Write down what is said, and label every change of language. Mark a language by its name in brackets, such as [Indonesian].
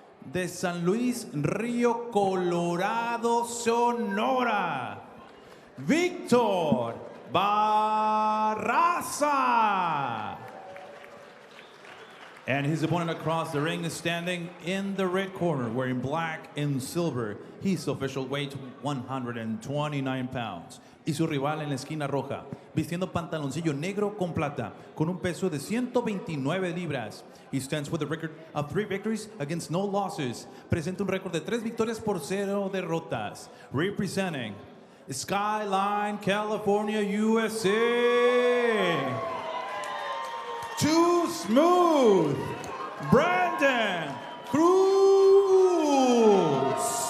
[Spanish] De San Luis, Río Colorado, Sonora, Víctor Barraza. [English] And his opponent across the ring is standing in the red corner, wearing black and silver. His official weight, 129 pounds. [Spanish] Y su rival en la esquina roja, vistiendo pantaloncillo negro con plata, con un peso de 129 libras. [English] He stands with a record of 3 victories against no losses. [Spanish] Presenta un récord de 3 victorias por 0 derrotas. [English] Representing Skyline, California, USA. Too Smooth, Brandon Cruz.